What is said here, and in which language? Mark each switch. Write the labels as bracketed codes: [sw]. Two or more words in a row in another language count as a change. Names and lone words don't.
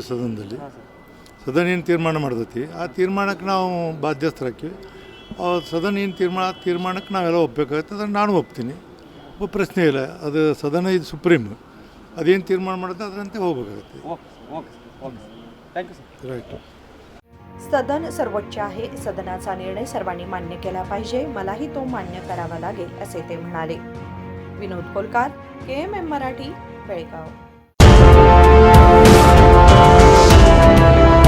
[kn] ಸದನದಲ್ಲಿ ಸದನ ಏನು ತೀರ್ಮಾನ ಮಾಡ್ತೈತಿ ಆ ತೀರ್ಮಾನಕ್ಕೆ ನಾವು ಬಾಧ್ಯಸ್ಥರಾಗ್ತೀವಿ. ಸದನ ಏನು ತೀರ್ಮಾನಕ್ಕೆ ನಾವೆಲ್ಲ ಒಪ್ಪಬೇಕಾಗತ್ತೆ. ಅದನ್ನು ನಾನು ಒಪ್ತೀನಿ, ಪ್ರಶ್ನೆ ಇಲ್ಲ. ಅದು ಸದನ ಇದು ಸುಪ್ರೀಮ್, ಅದೇನು ತೀರ್ಮಾನ ಮಾಡುತ್ತೆ ಅದರಂತೆ ಹೋಗಬೇಕಾಗತ್ತೆ. ರೈಟ್. [mr] सदन सर्वोच्च आहे. सदनाचा निर्णय सर्वांनी मान्य केला पाहिजे. मलाही तो मान्य करावा लागेल असे ते म्हणाले. विनोद कोलकार, KMM मराठी, बेळगाव.